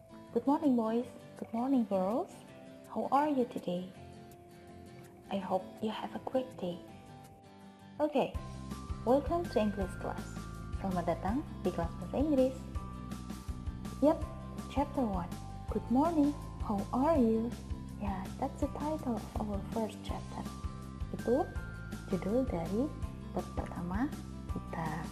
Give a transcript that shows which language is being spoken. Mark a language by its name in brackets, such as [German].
[English] Good morning boys, good morning girls. How are you today? I hope you have a great day. Okay, welcome to English class. [Indonesian] Selamat datang di kelas bahasa Inggris. [English] Yep, chapter 1. Good morning, how are you? Yeah, that's the title of our first chapter. [Indonesian] Itu judul dari bab pertama kita.